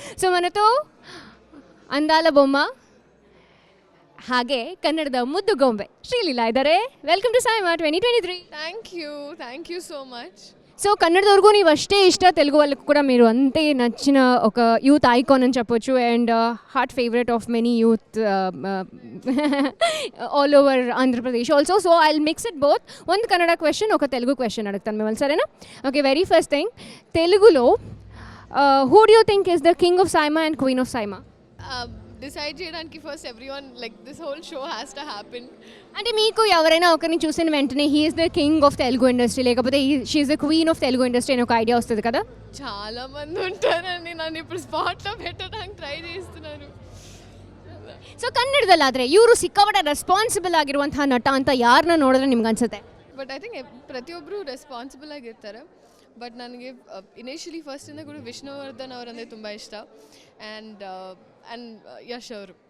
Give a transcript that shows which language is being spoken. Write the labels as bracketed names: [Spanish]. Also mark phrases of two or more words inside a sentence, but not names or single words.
[Kannada] ಸೊ [Telugu] మనతు అందాల బొమ్మ [Kannada] ಹಾಗೆ ಕನ್ನಡದ ಮುದ್ದು ಗೊಂಬೆ ಶ್ರೀಲೀಲಾ ಇದ್ದಾರೆ. [English] welcome to SIIMA 2023. thank you so much. [Telugu] సో [Kannada] ಕನ್ನಡದವರಕು ನೀವು ಅಷ್ಟೇ ಇಷ್ಟ [Telugu] తెలుగు వాళ్ళకు కూడా మీరు అంతే నచ్చిన ఒక [English] youth icon [Telugu] అని చెప్పొచ్చు [English] and heart favourite of many youth all over Andhra Pradesh also. so I will mix it both. [Telugu] ಒಂದು కన్నడ క్వశ్చన్ ఒక తెలుగు క్వశ్చన్ అడుగుతాను మిమ్మల్ని, సరేనా? [English] okay, very first thing, తెలుగులో who do you think is the king of SIIMA and queen of SIIMA అండ్ క్వీన్ ఆఫ్ సైమా? డిసైడ్ చేయడానికి first everyone like this whole show has to happen. [Telugu] అంటే మీకు ఎవరైనా ఒకరిని చూసిన వెంటనే [English] he's the king of Telugu industry [Telugu] లేకపోతే [English] she's the queen of Telugu industry [Telugu] అని ఒక ఐడియా వస్తుంది కదా? చాలా మంది ఉంటారండి, నన్ను ఇప్పుడు స్పాట్లో పెట్టడానికి ಟ್ರೈ చేస్తున్నారు. [Kannada] ಸೊ ಕನ್ನಡದಲ್ಲಾದರೆ ಇವರು ಸಿಕ್ಕಾಪಟ್ಟೆ ರೆಸ್ಪಾನ್ಸಿಬಲ್ ಆಗಿರುವಂತಹ ನಟ ಅಂತ ಯಾರನ್ನ ನೋಡಿದ್ರೆ ನಿಮ್ಗೆ ಅನ್ಸುತ್ತೆ? [English] but I think [Kannada] ಪ್ರತಿಯೊಬ್ಬರು ರೆಸ್ಪಾನ್ಸಿಬಲ್ ಆಗಿರ್ತಾರೆ. ಬಟ್ ನನಗೆ ಇನಿಷಿಯಲಿ ಫಸ್ಟಿಂದ ಕೂಡ ವಿಷ್ಣುವರ್ಧನ್ ಅವರಂದರೆ ತುಂಬ ಇಷ್ಟ ಆ್ಯಂಡ್ ಯಶ್ ಅವರು.